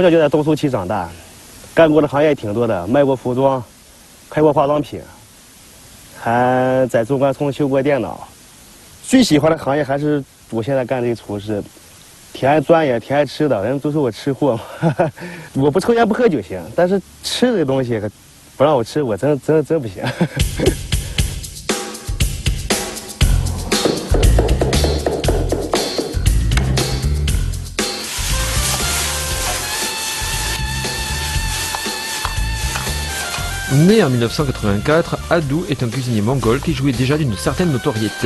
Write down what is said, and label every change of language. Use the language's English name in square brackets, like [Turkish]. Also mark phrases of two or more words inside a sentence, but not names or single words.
[Chinese] 小就在东苏区长大，干过的行业挺多的，卖过服装，开过化妆品，还在中关村修过电脑。最喜欢的行业还是我现在干这个厨师，挺爱钻研，挺爱吃的，人都说我吃货嘛。我不抽烟不喝酒行，但是吃这个东西不让我吃，我真不行。 [French] Né en 1984, Adou est un cuisinier mongol qui jouit déjà d'une certaine notoriété.